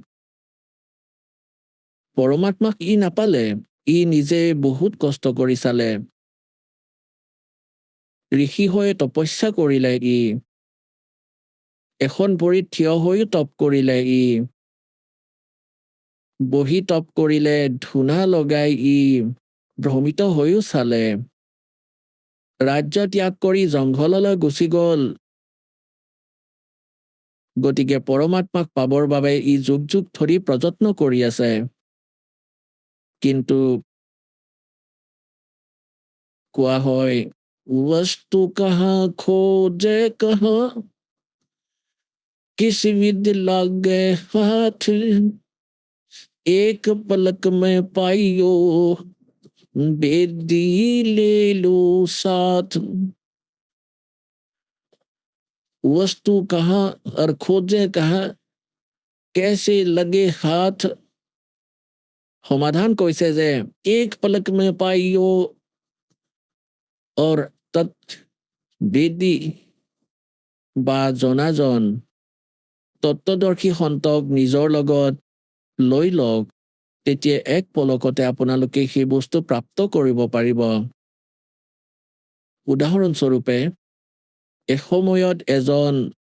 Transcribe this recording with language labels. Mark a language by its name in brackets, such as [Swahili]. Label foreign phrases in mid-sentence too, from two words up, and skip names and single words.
[Assamese] পৰমাত্মাক ই নাপালে ই নিজে বহুত কষ্ট কৰি চালে ঋষি হৈ তপস্যা কৰিলে ই এখন ভৰিত থিয় হৈও তপ কৰিলে ই বহি তপ কৰিলে ধূনা লগাই ই ভ্ৰমিত হৈও চালে ৰাজ্য ত্যাগ কৰি জংঘললৈ গুচি গল গতিকে পৰমাত্মাক পাবৰ বাবে ই যুগ যুগ ধৰি প্ৰযত্ন কৰি আছে কিন্তু কোৱা হয় [Hindi] वस्तु कहाँ खोजे कहाँ किस विद लागे हाथ एक पलक में पाइयो बेदी ले लो साथ वस्तु कहाँ और खोजे कहाँ कैसे लगे हाथ [Assamese] সমাধান কৈছে যে এক পলক [Hindi] में पाइयो [Assamese] और তৎ বেদী বা জনাজন তত্ত্বদৰ্শী সন্তক নিজৰ লগত লৈ লওক তেতিয়া এক পলকতে আপোনালোকে সেই বস্তু প্ৰাপ্ত কৰিব পাৰিব উদাহৰণস্বৰূপে এসময়ত এজন